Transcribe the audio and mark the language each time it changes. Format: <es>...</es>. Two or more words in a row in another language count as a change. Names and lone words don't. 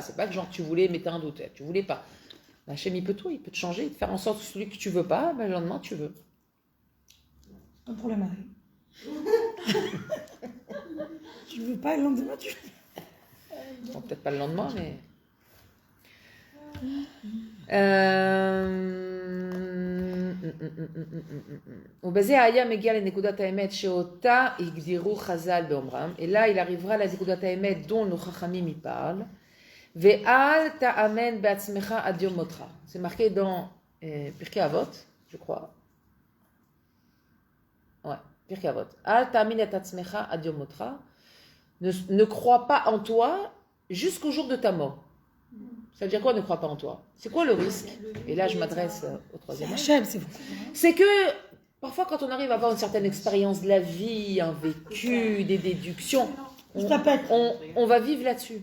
<fr>C'est pas que genre tu voulais, mais t'as un doute. Tu voulais pas. Hachem il peut tout, il peut te changer, il peut faire en sorte que celui que tu veux pas, ben, le lendemain tu veux. Pas pour le mari. Tu veux pas le lendemain, tu Bon, peut-être pas le lendemain, mais.</fr> <he>ובזה היה מגיע לנקודת האמת שאותה הגדירו חז"ל באומרם, אלא</he> <fr>il arrivera à la</fr> <he>נקודת האמת</he> <fr>dont nos</fr> <he>חכמים</he> <fr>y parlent,</fr> <he>ואל תאמן בעצמך עד יום מותך.</he> <fr>C'est marqué dans Pirkei Avot, je crois. Ouais, Pirkei Avot.</fr> <he>אל תאמין את עצמך עד יום מותך.</he> <fr>Ne crois pas en toi jusqu'au jour de ta mort. Ça veut dire quoi, ne crois pas en toi? C'est quoi le risque? Et là, je m'adresse au troisième âge. C'est que parfois, quand on arrive à avoir une certaine expérience de la vie, un vécu, des déductions, on va vivre là-dessus.</fr>